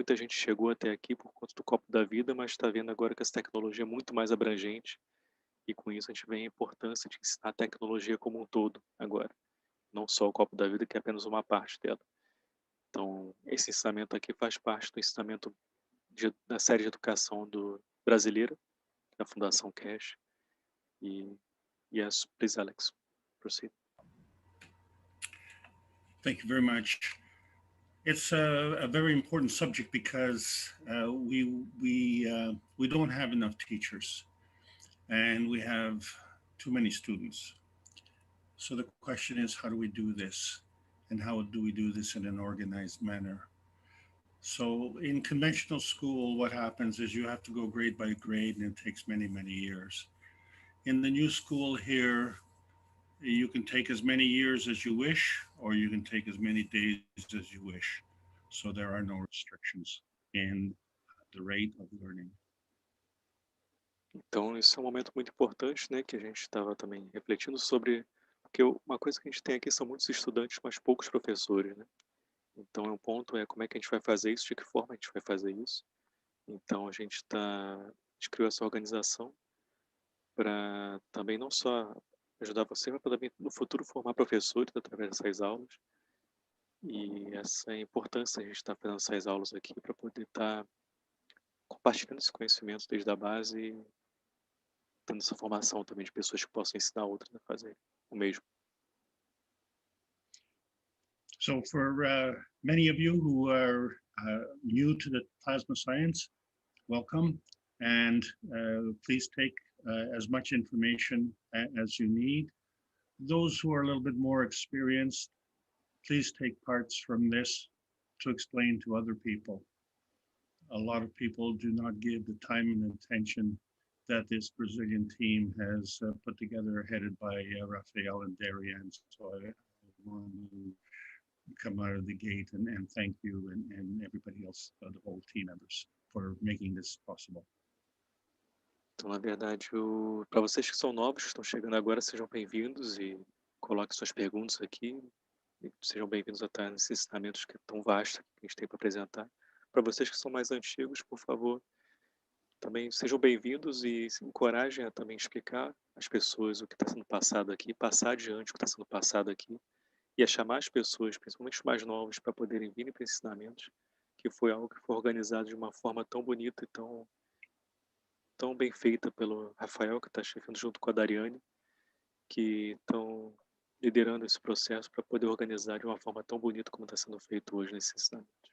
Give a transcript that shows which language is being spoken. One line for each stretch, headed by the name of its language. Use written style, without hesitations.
Portuguese: Muita gente chegou até aqui por conta do copo da vida, mas está vendo agora que essa tecnologia é muito mais abrangente e com isso a gente vê a importância de ensinar a tecnologia como um todo agora, não só o copo da vida, que é apenas uma parte dela. Então, esse ensinamento aqui faz parte do ensinamento da série de educação brasileira, da Fundação Keshe.
English: E yes, please, Alex, proceed. Thank you very much. It's a very important subject because we don't have enough teachers and we have too many students. So the question is, how do we do this? And how do we do this in an organized manner? So in conventional school, what happens is you have to go grade by grade and it takes many, many years. In the new school here, you can take as many years as you wish, or you can take as many days as you wish. So there are no restrictions in the rate of learning.
Portuguese: Então, isso é um momento muito importante, né, que a gente estava também refletindo sobre, porque uma coisa que a gente tem aqui são muitos estudantes, mas poucos professores, né? Então, o ponto é como é que a gente vai fazer isso, de que forma a gente vai fazer isso. Então, a gente criou essa organização para também não só ajudar você, mas também no futuro formar professores através dessas aulas. E essa importância a gente está fazendo essas aulas aqui para poder estar compartilhando esse conhecimento desde a base e tendo essa formação também de pessoas que possam ensinar outras a fazer o mesmo.
English: So for many of you who are new to the plasma science, welcome, and please take as much information as you need. Those who are a little bit more experienced, please take parts from this to explain to other people. A lot of people do not give the time and attention that this Brazilian team has put together, headed by Rafael and Darian. So I want to come out of the gate and thank you and everybody else, the whole team members, for making this possible.
Portuguese: Então, na verdade, para vocês que são novos, que estão chegando agora, sejam bem-vindos e coloquem suas perguntas aqui. E sejam bem-vindos a estar nesses ensinamentos que é tão vasto que a gente tem para apresentar. Para vocês que são mais antigos, por favor, também sejam bem-vindos e se encorajem a também explicar às pessoas o que está sendo passado aqui, passar adiante o que está sendo passado aqui e a chamar as pessoas, principalmente os mais novos, para poderem vir para ensinamentos, que foi algo que foi organizado de uma forma tão bonita e tão bem feita pelo Rafael, que está chegando junto com a Dariane, que estão liderando esse processo para poder organizar de uma forma tão bonita como está sendo feito hoje nesse ensinamento.